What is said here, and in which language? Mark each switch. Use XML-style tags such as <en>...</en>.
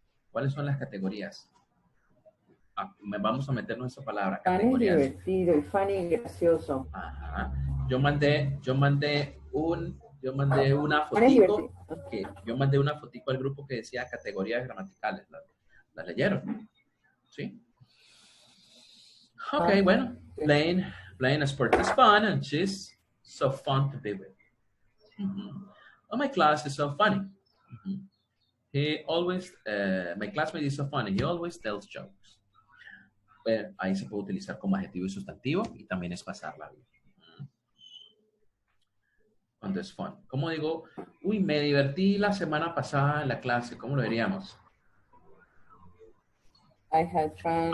<es>¿Cuáles son las categorías? Vamos a meternos esa palabra, categorías. Fun es divertido y funny y gracioso. Ajá. Yo mandé una fotico, al grupo que decía categorías gramaticales. ¿La leyeron? ¿Sí? Ok, bueno.</es> <en>Playing a sport is fun and she's so fun to be with. Oh, my class is so funny. My classmate is so funny. He always tells jokes.</en> <es>Ahí se puede utilizar como adjetivo y sustantivo y también es pasarla bien. Cuando es fun. ¿Cómo digo? Uy, me divertí la semana pasada en la clase. ¿Cómo lo diríamos?</es> <en>I had fun.</en>